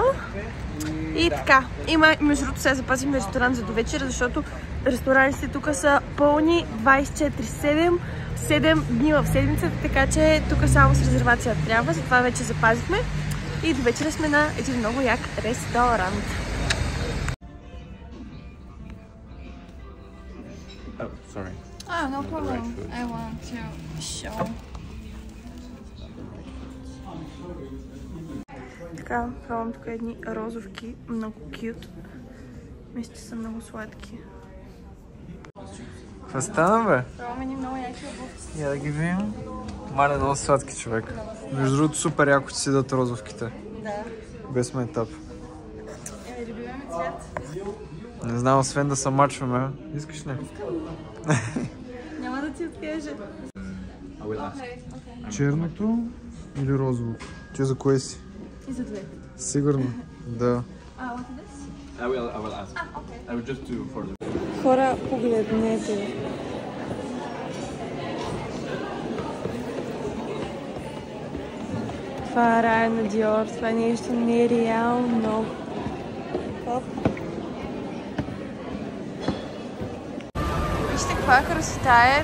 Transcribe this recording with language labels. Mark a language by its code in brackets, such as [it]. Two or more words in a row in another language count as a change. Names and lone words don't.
[bg] И така, има между другото сега запазим ресторант за довечера, защото ресторантите тук са пълни 24/7, 7 дни в седмицата, така че тук само с резервация трябва, затова вече запазихме. И до вечера сме на един много як ресторант. [en] Oh, sorry. No problem. I want to show. [bg] Така, пробвам тук едни розовки, много кют. Мисля, че са много сладки. Какво стана, бе? Пробвам едни много яки обувки. Я да ги видим. Маля, много сладки човек. Между другото, супер яко ще си дадат розовките. Да. Без майтап. Любимаме цвят. Не знам, освен да се мачваме. Искаш ли? Няма да ти откажа. Черното или розовото? Ти за кое си? И за двете. Сигурно? Да. [en] I will ask. I will just do for the... [bg] Хора, погледнете. Това е рая на Диор. Това е нещо нереално. Оп. Вижте каква красота е.